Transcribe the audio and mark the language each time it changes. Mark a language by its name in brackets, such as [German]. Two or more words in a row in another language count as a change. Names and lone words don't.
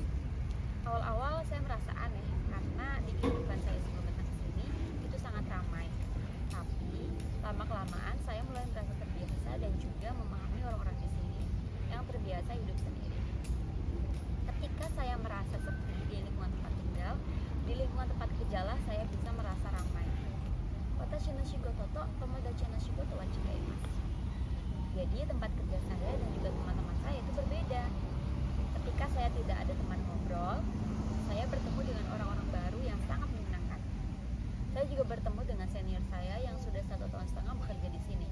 [Indonesian] Awal-awal saya merasa aneh karena di kehidupan saya sebelum datang ke sini itu sangat ramai. Tapi lama-kelamaan saya mulai merasa terbiasa dan juga memahami orang-orang di sini yang terbiasa hidup sendiri. Ketika saya merasa sepi di lingkungan tempat tinggal, di lingkungan tempat kerjalah saya bisa merasa ramai. [Japanese] 私の仕事と友達の仕事は [Indonesian] Jadi tempat kerja saya dan juga teman-teman saya itu berbeda. Ketika saya tidak ada teman ngobrol, saya bertemu dengan orang-orang baru yang sangat menyenangkan. Saya juga bertemu dengan senior saya yang sudah 1,5 tahun bekerja di sini.